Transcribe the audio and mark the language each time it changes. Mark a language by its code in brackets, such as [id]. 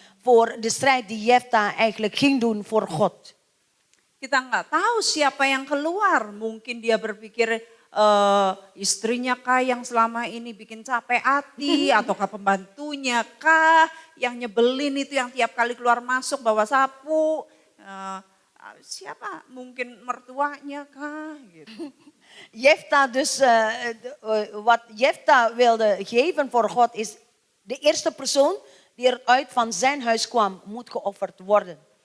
[nl] Voor de strijd die Jefta eigenlijk ging doen voor God. [id] Kita nggak tahu siapa yang keluar. Mungkin dia berpikir istrinya kah yang selama ini bikin capek hati. Ataukah pembantunya kah yang nyebelin itu yang tiap kali keluar masuk bawa sapu. Siapa? Mungkin mertuanya kah gitu. [nl] Jefta dus, wat Jefta wilde geven voor God is de eerste persoon die eruit van zijn huis kwam moet geofferd worden.